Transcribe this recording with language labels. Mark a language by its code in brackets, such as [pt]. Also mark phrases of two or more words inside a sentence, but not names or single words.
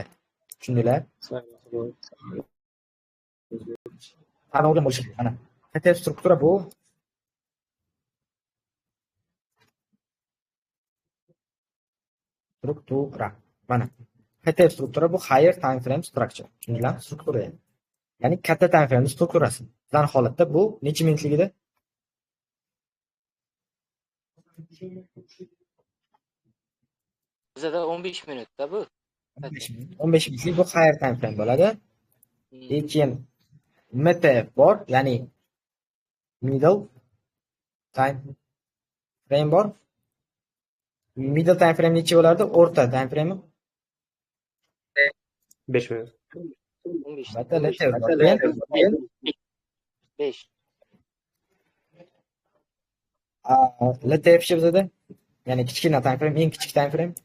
[uz] Tushundinglar? Tana bilan bo'lishi kerak. Mana HTF struktura bu struktura. Mana HTF struktura bu [en] higher time frame structure. [uz] Tushundinglarmi? Struktura. Ya'ni katta [en] time frame [uz] strukturasi. Bizning holatda bu necha minutligida? Bizda 15 minutda bu. 15 minutlik bu [en] higher time frame [uz] bo'ladi. Keyin MTF bor, ya'ni [en] middle time frame [uz] bor. [en] Middle time frame [uz] necha bo'lardi? O'rta [en] time frame [uz] 5 minut. 15. Keyin 5. LTF bizada, ya'ni kichkina [en] time frame, [uz] eng kichik [en] time frame